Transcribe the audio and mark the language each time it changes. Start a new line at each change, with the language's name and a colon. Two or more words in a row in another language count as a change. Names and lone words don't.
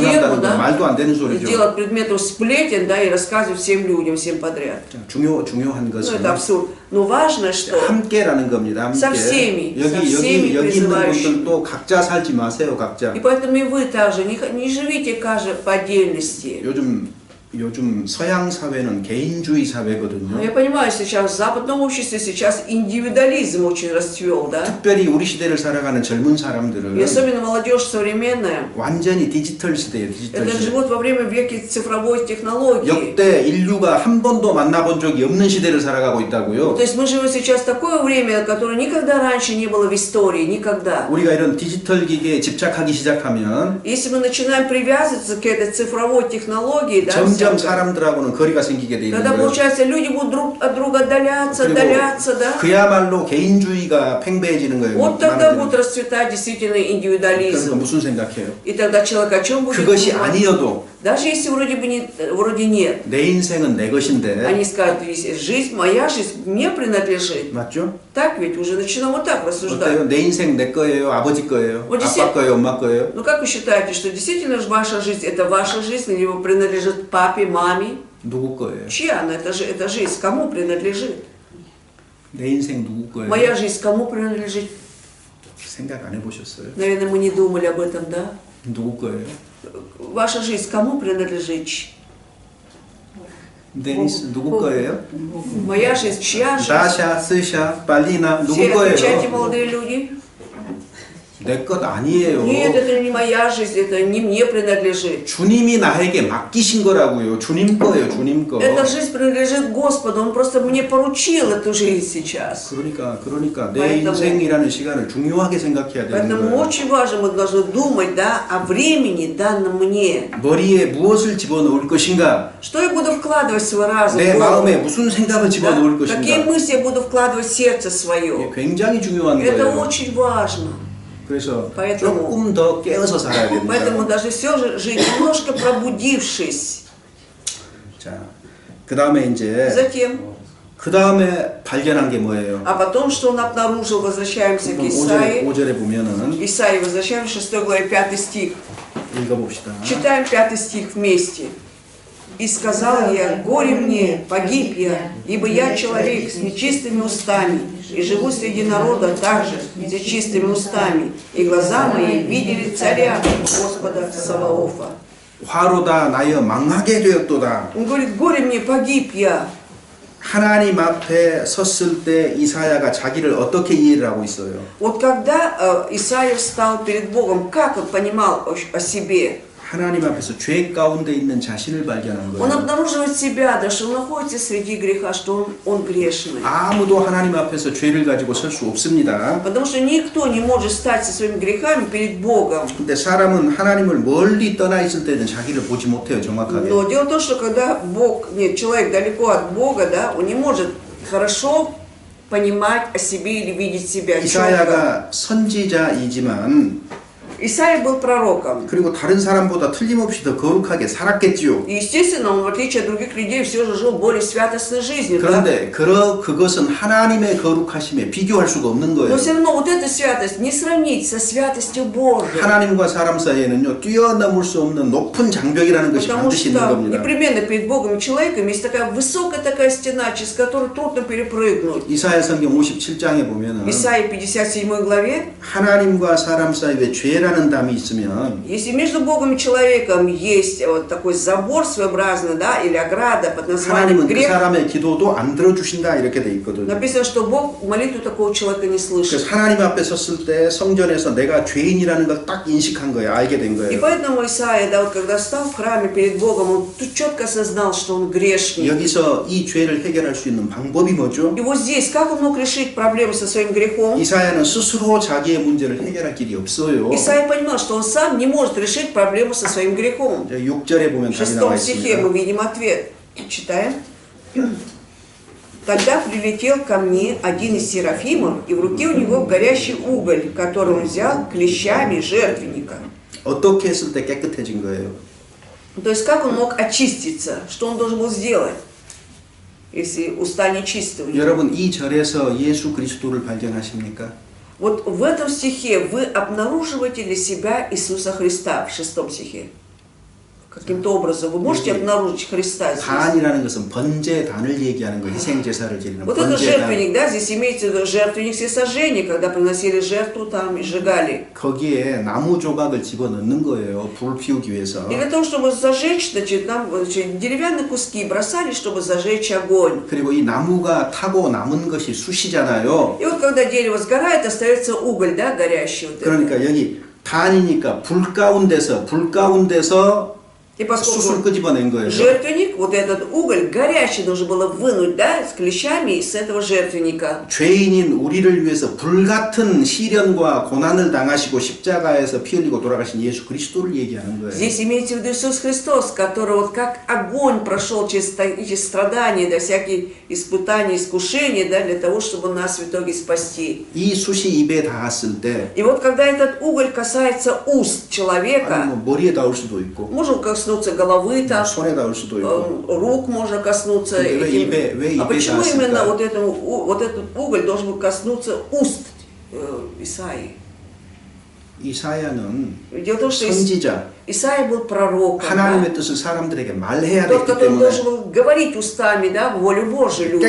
Korean: 전한다는 건
Russian: да,
Korean: 말도 안 되는 소리죠.
Russian: сделать предметом сплетен, да, и рассказывать всем людям, всем подряд.
Korean: 중요한
Russian: Ну,
Korean: 것은
Russian: это абсурд. Но важно, что
Korean: 함께라는 겁니다.
Russian: со
Korean: 함께.
Russian: всеми
Korean: 여기 있는
Russian: призывающими.
Korean: 분들도 각자 살지 마세요. 각자.
Russian: И поэтому и вы также не живите каждый по отдельности.
Korean: 요즘 서양 사회는 개인주의 사회거든요.
Russian: Я понимаю, сейчас в западном обществе сейчас индивидуализм очень расцвел, да?
Korean: 특별히 우리 시대를 살아가는 젊은
Russian: И
Korean: 사람들은
Russian: особенно молодежь современная,
Korean: 완전히 디지털 시대예요. 디지털
Russian: это
Korean: 시대.
Russian: живут во время века цифровой технологии.
Korean: 역대 인류가 한 번도 만나본 적이 없는 시대를 살아가고 있다고요.
Russian: То есть мы живем сейчас в такое время, которое никогда раньше не было в истории, никогда.
Korean: 우리가 이런 디지털 기기에 집착하기 시작하면
Russian: Если мы начинаем привязываться к этой цифровой технологии, да,
Korean: 점점
Russian: всякой,
Korean: 사람들하고는 거리가 생기게 돼 있는
Russian: тогда
Korean: 거예요.
Russian: получается люди будут друг от друга отдаляться, да?
Korean: 그야말로 개인주의가 팽배해지는 거예요.
Russian: Вот тогда
Korean: 많은
Russian: будет расцветать действительно
Korean: 그러니까
Russian: индивидуализм.
Korean: 무슨 생각해요?
Russian: И тогда человек о чем будет
Korean: 그것이
Russian: думать?
Korean: 아니어도
Russian: Даже если вроде нет.
Korean: 내 인생은 내 것인데
Russian: Они скажут, жизнь, моя жизнь мне принадлежит.
Korean: 맞죠?
Russian: Так ведь уже начинаем вот так рассуждать.
Korean: 어때요? 내 인생 내 거예요? 아버지 거예요?
Russian: Вот
Korean: 아빠 거예요? 엄마 거예요?
Russian: Ну как вы считаете, что действительно же ваша жизнь, это ваша жизнь, или принадлежит папе, маме?
Korean: 누구 거예요?
Russian: Чья она, эта жизнь, кому принадлежит?
Korean: 내 인생 누구 거예요?
Russian: Моя жизнь кому принадлежит?
Korean: 생각 안 해보셨어요?
Russian: Наверное, мы не думали об этом, да?
Korean: 누구 거예요?
Russian: Ваша жизнь кому принадлежит?
Korean: 데니스 누구 거예요?
Russian: Моя жизнь, чья жизнь?
Korean: 다샤, 스샤, 빨리나 누구
Russian: Все отвечайте,
Korean: 거예요?
Russian: молодые люди.
Korean: 내 것 아니에요.
Russian: Нет, это не моя жизнь, это не мне принадлежит.
Korean: 주님이 나에게 맡기신 거라고요. 주님 거예요. 주님 거.
Russian: Эта жизнь принадлежит Господу, Он просто мне поручил эту жизнь сейчас.
Korean: 그러니까 내
Russian: Поэтому-
Korean: 인생이라는 시간을 중요하게 생각해야 되는
Russian: Поэтому
Korean: 거예요.
Russian: очень важно, мы должны думать, да, о времени, данном мне.
Korean: 머리에 무엇을 집어넣을 것인가?
Russian: Что я буду вкладывать в свой разум,
Korean: 내
Russian: в голову?
Korean: 마음에 무슨 생각을 집어넣을
Russian: Да? Какие
Korean: 것인가?
Russian: мысли я буду вкладывать в сердце
Korean: 이게
Russian: свое?
Korean: 굉장히 중요한
Russian: Это
Korean: 거예요.
Russian: очень важно.
Korean: 그래서
Russian: Поэтому-
Korean: 조금 더 깨어서 살아야
Russian: Поэтому
Korean: 됩니다.
Russian: даже все же жить немножко пробудившись.
Korean: 자, 그 다음에 이제
Russian: Затем,
Korean: 그 다음에 발견한 게 뭐예요?
Russian: а потом, что он обнаружил, возвращаемся к
Korean: 5절에,
Russian: Исаии.
Korean: 5절에 보면은
Russian: Исаии, возвращаемся к 6 главе, 5 стих. 읽어봅시다. Читаем 5 стих вместе. «И сказал я, горе мне, погиб я, ибо я человек с нечистыми устами, и живу среди народа также с нечистыми устами, и глаза мои видели царя Господа Саваофа».
Korean: 화로다 나여 망하게 되었도다.
Russian: Он говорит, горе мне, погиб я.
Korean: 하나님 앞에 섰을 때 이사야가 자기를 어떻게 이해를 하고 있어요?
Russian: Вот когда Исаия встал перед Богом, как он понимал о себе?
Korean: 하나님 앞에서 죄 가운데 있는 자신을 발견한
Russian: Он
Korean: 거예요.
Russian: обнаруживает себя, да, что он находится среди греха, что он грешный.
Korean: 아무도 하나님 앞에서 죄를 가지고 설 수 없습니다.
Russian: Потому что никто не может стать со своими грехами перед Богом.
Korean: 근데 사람은 하나님을 멀리 떠나 있을 때는 자기를 보지 못해요, 정확하게.
Russian: Но дело в том, что когда человек далеко от Бога, да, он не может хорошо понимать о себе или видеть себя четко.
Korean: 이사야가 선지자이지만
Russian: Исаия был пророком.
Korean: 그리고 다른 사람보다 틀림없이 더 거룩하게 살았겠지요.
Russian: И, естественно, он, в отличие от других людей, все же жил более святостной жизнью. Да?
Korean: 그런데 그것은 하나님의 거룩하심에 비교할 수가 없는 거예요.
Russian: Но все равно вот эта святость не сравнить со святостью Божьей.
Korean: 하나님과 사람 사이에는요 뛰어넘을 수 없는 높은 장벽이라는 것이
Russian: Потому
Korean: 반드시 있는
Russian: что
Korean: 겁니다.
Russian: непременно перед Богом и человеком есть такая высокая такая стена, через которую трудно перепрыгнуть.
Korean: 이사야 성경 57장에 보면은
Russian: Исаии 57 главе,
Korean: 하나님과 사람 사이에 죄라는 담이 있으면
Russian: если между Богом и человеком есть вот такой забор своеобразный, да, или ограда под названием
Korean: 하나님은 그
Russian: грех,
Korean: 사람의 기도도 안 들어주신다 이렇게 돼 있거든요.
Russian: написано, что Бог молитву такого человека не слышит.
Korean: 그래서 하나님 앞에 섰을 때 성전에서 내가 죄인이라는 걸 딱 인식한 거예요. 알게 된
Russian: И
Korean: 거예요.
Russian: поэтому Исаия, да, вот когда стал в храме перед Богом, он тут четко осознал, что он грешник.
Korean: 여기서 이 죄를 해결할 수 있는 방법이 뭐죠?
Russian: И вот здесь, как он мог решить проблему со своим грехом?
Korean: 이사야는 스스로 자기의 문제를 해결할 길이 없어요.
Russian: Исаия понимал, что он сам не может решить проблему со своим грехом.
Korean: 6절에 보면
Russian: В
Korean: 답이 나와
Russian: 6 стихе мы
Korean: 있습니다.
Russian: видим ответ. Читаем. Тогда прилетел ко мне один из серафимов, и в руке у него горящий уголь, который он взял клещами жертвенника.
Korean: 어떻게 했을 때 깨끗해진 거예요?
Russian: То есть как он мог очиститься? Что он должен был сделать? если уста нечисты у него.
Korean: 여러분 이 절에서 예수 그리스도를 발견하십니까?
Russian: Вот в этом стихе вы обнаруживаете для себя Иисуса Христа, в 6 стихе. Каким-то образом вы можете обнаружить Христа здесь.
Korean: 단이라는 것은 번제단을 얘기하는 거, 희생 제사를 드리는
Russian: Вот это
Korean: 번제단.
Russian: жертвенник, да, здесь имеется в виду жертвенник всесожжения, когда приносили жертву там и сжигали.
Korean: 거기에 나무 조각을 집어넣는 거예요. 불 피우기 위해서.
Russian: И для того, чтобы зажечь, значит, нам деревянные куски бросали, чтобы зажечь огонь.
Korean: 그리고 이 나무가 타고 남은 것이 숯이잖아요.
Russian: И вот когда дерево сгорает, остается уголь, да, горящий. Вот
Korean: 그러니까 여기 단이니까 불 가운데서
Russian: И
Korean: 숯을
Russian: поскольку
Korean: 끄집어낸 거예요.
Russian: жертвенник, вот этот уголь горячий нужно было вынуть, да, с клещами из этого жертвенника.
Korean: 죄인인 우리를 위해서 불같은 시련과 고난을 당하시고 십자가에서 피 흘리고 돌아가신 예수 그리스도를 얘기하는 거예요.
Russian: Здесь имеется в виду Иисус Христос, который вот как огонь прошел через эти страдания, да, всякие испытания, искушения, да, для того, чтобы нас в итоге спасти.
Korean: 이 숯이 입에 닿았을 때
Russian: И вот когда этот уголь касается уст человека,
Korean: 아니 뭐 머리에 닿을 수도 있고
Russian: можем коснуться головы, там,
Korean: 손에 닿을 수도 있고
Russian: рук можно коснуться.
Korean: 근데 왜
Russian: этим.
Korean: 입에
Russian: А почему
Korean: 닿았을까?
Russian: именно вот этот уголь должен был коснуться уст Исаии?
Korean: 이사야는
Russian: Дело в том, что
Korean: 선지자,
Russian: Исаия был пророком,
Korean: 하나님의
Russian: да?
Korean: 뜻을 사람들에게 말해야
Russian: Тот,
Korean: 되기 который 때문에
Russian: должен был говорить устами, да, волю Божию людям.